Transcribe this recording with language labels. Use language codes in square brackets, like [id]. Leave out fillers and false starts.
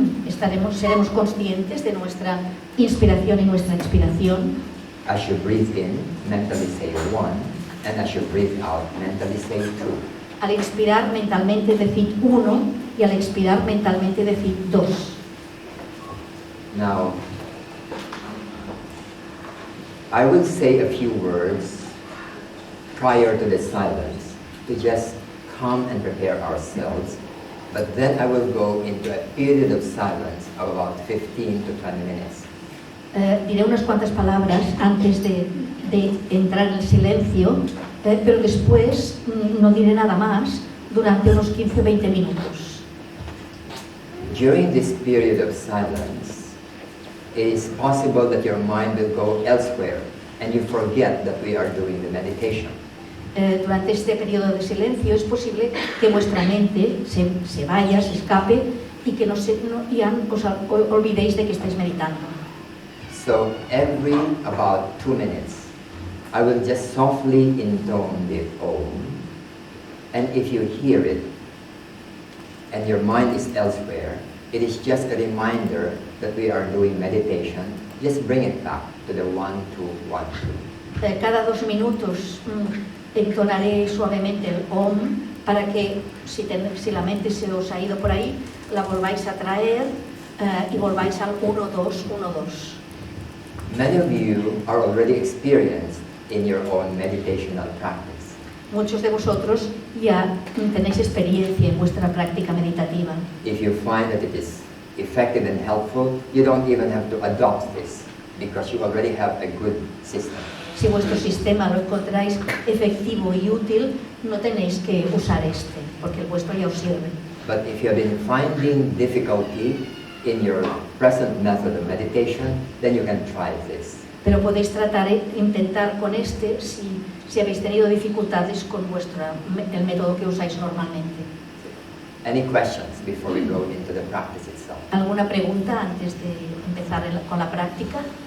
[es] Seremos conscientes de nuestra inspiración y nuestra expiración. [en] As you breathe in, mentally say 1, and as you breathe out, mentally say 2. [es] Al inspirar mentalmente decid 1 y al expirar mentalmente decid 2. [en] Now, I will say a few words prior to the silence to just calm and prepare ourselves, but then I will go into a period of silence of about 15 to 20 minutes. [es] Diré unas cuantas palabras antes de entrar en el silencio, pero después no diré nada más durante unos 15 o 20 minutos. [en] During this period of silence, it is possible that your mind will go elsewhere and you forget that we are doing the meditation. [es] Durante este periodo de silencio es posible que vuestra mente se vaya, se escape y que os olvidéis de que estáis meditando. [en] So every about 2 minutes, I will just softly intone the Om, and if you hear it and your mind is elsewhere, it is just a reminder that we are doing meditation. Just bring it back to the 1, 2, 1, 2. [es] Cada 2 minutos entonaré suavemente el Om para que si la mente se os ha ido por ahí, la volváis a traer y volváis al 1-2, 1-2. [en] Many of you are already experienced in your own meditational practice. [es] Muchos de vosotros ya tenéis experiencia en vuestra práctica meditativa. [en] If you find that it is effective and helpful, you don't even have to adopt this because you already have a good system. [es] Si vuestro sistema lo encontráis efectivo y útil, no tenéis que usar este, porque el vuestro ya os sirve. [en] But if you have been finding difficulty in your present method of meditation, then you can try this. [es] Pero podéis intentar con este si habéis tenido dificultades con el método que usáis normalmente. [en] Any questions before we go into the practice itself? [es] ¿Alguna pregunta antes de empezar con la práctica?